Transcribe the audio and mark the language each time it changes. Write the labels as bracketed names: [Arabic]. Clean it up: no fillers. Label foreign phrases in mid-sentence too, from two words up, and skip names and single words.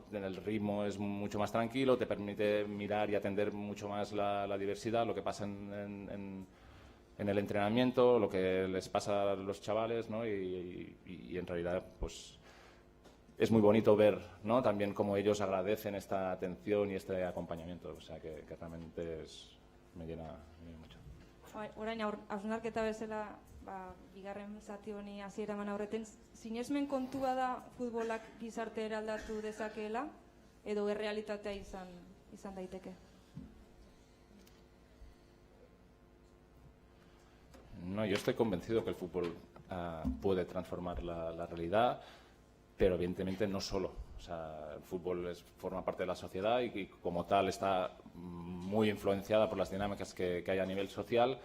[Spanish] El ritmo es mucho más tranquilo, te permite mirar y atender mucho más la diversidad, lo que pasa en el entrenamiento, lo que les pasa a los chavales, ¿no? Y en realidad, pues, es muy bonito ver, ¿no?, también cómo ellos agradecen esta atención y este acompañamiento. O sea, que realmente me llena mucho. [Basque] Orain hausnarketa bezala, bigarren zati honi hasiera eman aurreten, sinesmen kontua da futbolak gizarte eraldatu dezakeela edo errealitatea izan daiteke? [Spanish] No, yo estoy convencido que el fútbol puede transformar la realidad, pero evidentemente no solo. O sea, el fútbol forma parte de la sociedad y como tal está muy influenciada por las dinámicas que hay a nivel social,